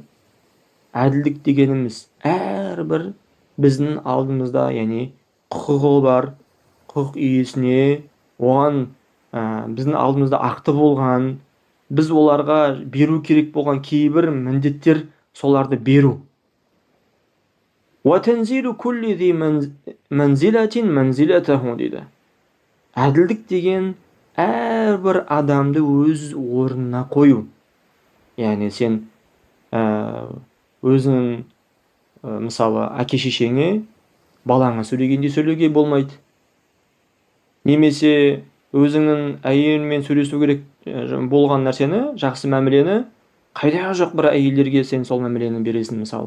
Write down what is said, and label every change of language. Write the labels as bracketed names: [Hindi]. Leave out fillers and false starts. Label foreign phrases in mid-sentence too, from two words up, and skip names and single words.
[Kazakh] Әділдік дегеніміз әрбір біздің алдымызда, яғни құқығы бар, құқық иесіне, оған біздің алдымызда ақты болған, біз оларға беру керек болған кейбір міндеттер, соларды беру. [Arabic] وَتَنْزِيلُ كُلِّ ذِي مَنْزِلَةٍ مَنْزِلَتَهُ дейді. [Kazakh] Әділдік деген әрбір адамды өз орнына қою. Яғни сен өзің мысалы әке-шешеңе, балаңа сөйлегенде сөйлеуге болмайды. Немесе өзіңнің әйеліңмен сөйлесу керек болған нәрсені, жақсы мәмілені, қайда жоқ бір әйелдерге сен сол мәмілені бересің мысалы.